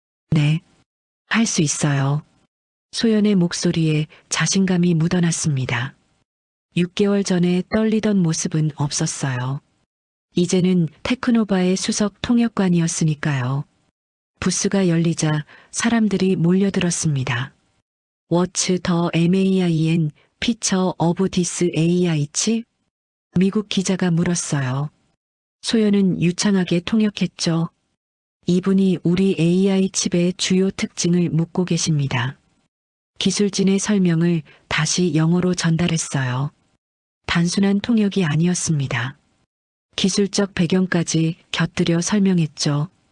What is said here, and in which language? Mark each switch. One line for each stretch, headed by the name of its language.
Korean: 네, 할 수 있어요. 소연의 목소리에 자신감이 묻어났습니다. 6개월 전에 떨리던 모습은 없었어요. 이제는 테크노바의 수석 통역관이었으니까요. 부스가 열리자 사람들이 몰려들었습니다.
English: What's the main feature of this AI chip?
Korean: 미국 기자가 물었어요. 소연은 유창하게 통역했죠. 이분이 우리 AI 칩의 주요 특징을 묻고 계십니다. 기술진의 설명을 다시 영어로 전달했어요. 단순한 통역이 아니었습니다. 기술적 배경까지 곁들여 설명했죠.